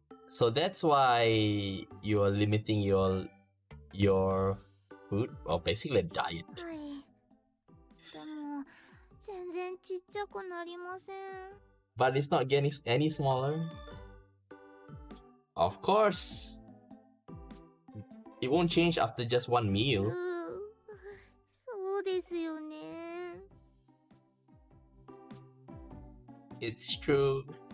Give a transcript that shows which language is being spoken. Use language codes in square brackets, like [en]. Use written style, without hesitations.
[en] So that's why you are limiting your food, or basically diet. [ja] はい。でも全然ちっちゃくなりません。 [en] But it's not getting any smaller. Of course. It won't change after just one meal. [ja] そうですよね。 [en] It's true.